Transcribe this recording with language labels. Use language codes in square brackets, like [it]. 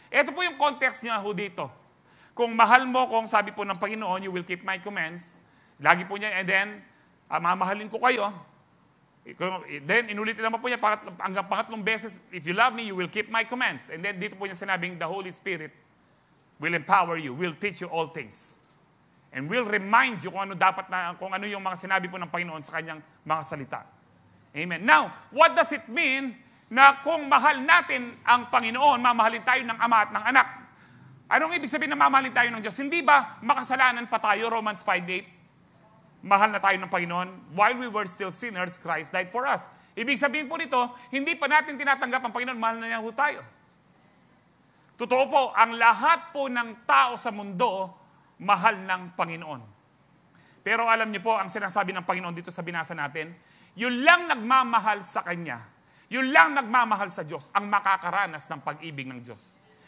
[tl] Ito po yung context niya ho dito. Kung mahal mo, kung sabi po ng Panginoon, [en] you will keep my commands. [tl] Lagi po niya, and then, mamahalin ko kayo. Then, inulit naman po niya, hanggang pangatlong beses, [en] if you love me, you will keep my commands. And then, dito po niya sinabing, the Holy Spirit will empower you, will teach you all things. And will remind you [tl] kung ano yung mga sinabi po ng Panginoon sa kanyang mga salita. Amen. Now, [en] what does it mean [tl] na kung mahal natin ang Panginoon, mamahalin tayo ng Ama at ng Anak? Anong ibig sabihin na mamahalin tayo ng Diyos? Hindi ba makasalanan pa tayo, Romans 5:8? Mahal na tayo ng Panginoon. [en] While we were still sinners, Christ died for us. [tl] Ibig sabihin po nito, hindi pa natin tinatanggap ang Panginoon, mahal na niya po tayo. Totoo po, ang lahat po ng tao sa mundo, mahal ng Panginoon. Pero alam niyo po, ang sinasabi ng Panginoon dito sa binasa natin, yun lang nagmamahal sa Kanya, yun lang nagmamahal sa Diyos, ang makakaranas ng pag-ibig ng Diyos.